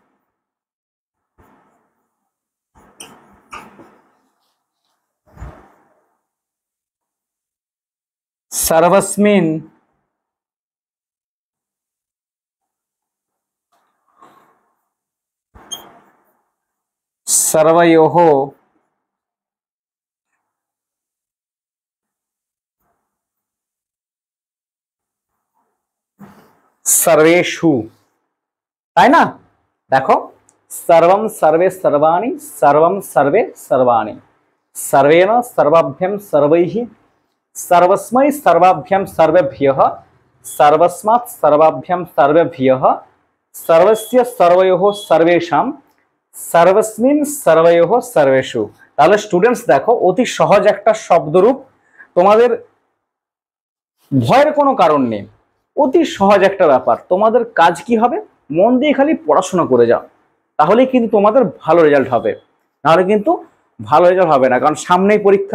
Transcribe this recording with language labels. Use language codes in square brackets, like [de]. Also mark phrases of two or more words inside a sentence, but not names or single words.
[sa] सर्वस्मिन्, सर्वयोः, सर्वेषु, [bn] তাই না? দেখো, [sa] सर्वम सर्वे सर्वाणि, सर्वम सर्वे सर्वाणि, सर्वेण सर्वाभ्याम सर्वैः, सर्वस्मै सर्वाभ्याम सर्वेभ्यः, सर्वस्मात् सर्वाभ्याम सर्वेभ्यः, सर्वस्य सर्वयोः सर्वेषां, सर्वस्मिन् सर्वयोः सर्वेषु। [bn] তাহলে স্টুডেন্টস দেখো, অতি সহজ একটা শব্দরূপ, তোমাদের ভয়ের কোনো কারণ নেই, অতি সহজ একটা ব্যাপার। তোমাদের কাজ কি হবে? মন দিয়ে খালি পড়াশোনা করে যাও, তাহলেই কিন্তু তোমাদের ভালো রেজাল্ট হবে। নাহলে কিন্তু ভালো রেজাল্ট হবে না, কারণ সামনেই পরীক্ষা।